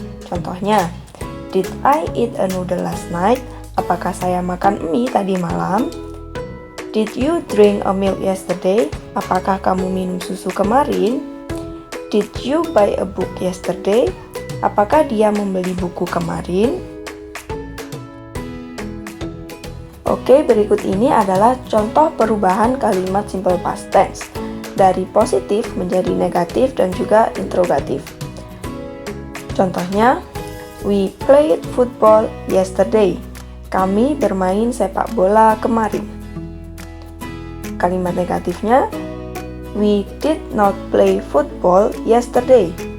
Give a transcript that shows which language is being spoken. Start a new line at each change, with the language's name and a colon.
English: Contohnya, did I eat a noodle last night?
Indonesian: Apakah saya makan mie tadi malam?
English: Did you drink a milk yesterday?
Indonesian: Apakah kamu minum susu kemarin?
English: Did you buy a book yesterday?
Indonesian: Apakah dia membeli buku kemarin? Oke, berikut ini adalah contoh perubahan kalimat simple past tense dari positif menjadi negatif dan juga interrogatif.
English: Contohnya, we played football yesterday.
Indonesian: Kami bermain sepak bola kemarin. Kalimat negatifnya,
English: we did not play football yesterday.